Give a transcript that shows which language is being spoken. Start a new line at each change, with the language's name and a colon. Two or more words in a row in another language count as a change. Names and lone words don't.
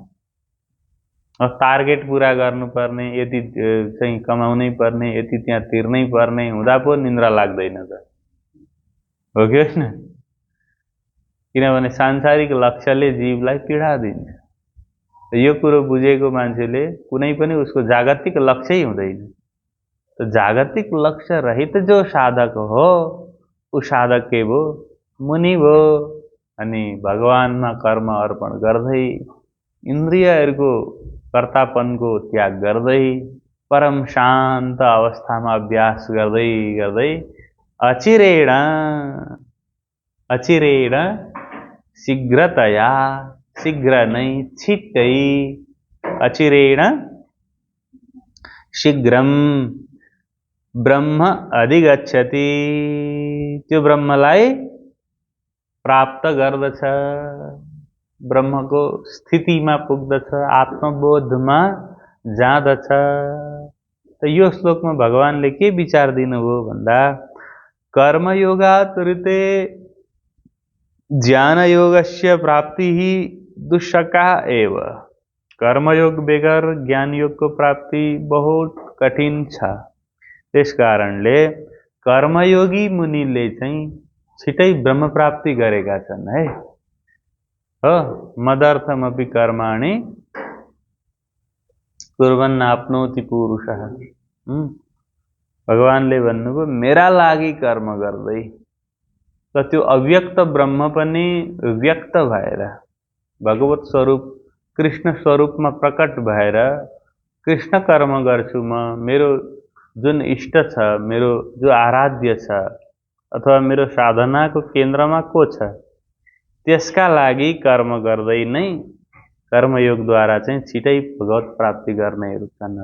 Nepali: टार्गेट पूरा गर्नुपर्ने, यति चाहिँ कमाउनै पर्ने, यति त्यहाँ तिर्नै पर्ने हुँदा पो निन्द्रा लाग्दैन त, हो कि होइन? किनभने सांसारिक लक्ष्यले जीवलाई पीडा दिन्छ। यो कुरो बुझेको मान्छेले कुनै पनि उसको जागतिक लक्ष्य हुँदैन। तो जागतिक लक्ष्य रहित जो साधक हो ऊ साधक के भो? मुनि भो। अनि भगवानमा कर्म अर्पण गर्दै, इन्द्रियहरूको कर्तापनको त्याग गर्दै, परम शान्त अवस्थामा अभ्यास गर्दै गर्दै अचिरेण
Sanskrit: अचिरेण शीघ्रतया,
Nepali: शीघ्र नै, छिट्टै,
Sanskrit: अचिरेण शीघ्रम ब्रह्म अधिगच्छति,
Nepali: त्यो ब्रह्मलाई प्राप्त गर्दछ, ब्रह्मको स्थितिमा पुग्दछ, आत्मबोधमा जाँदछ। त यो श्लोकमा भगवानले के विचार दिनुभयो भन्दा,
Sanskrit: कर्मयोगात् ऋते ज्ञानयोगस्य प्राप्तिः दुष्शका एव।
Nepali: कर्मयोग बेगर ज्ञानयोगको प्राप्ति बहुत कठिन छ। त्यस कारणले कर्मयोगी मुनिले चाहिँ छिटै ब्रह्म प्राप्ति गरेका छन् है। हो,
Sanskrit: मदर्थमपि कर्माणि कुर्वन् आप्नोति पुरुषः।
Nepali: भगवानले भन्नुभयो मेरा लागि कर्म गर्दै। त त्यो अव्यक्त ब्रह्म पनि व्यक्त भएर, भगवत स्वरूप कृष्ण स्वरूपमा प्रकट भएर कृष्ण कर्म गर्छु म, मेरो जुन इष्ट छ, मेरो जो आराध्य छ, अथवा मेरो साधनाको केन्द्रमा को छ, त्यसका लागि कर्म गर्दै नै कर्मयोगद्वारा चाहिँ छिटै भगवत प्राप्ति गर्नेहरू छन्।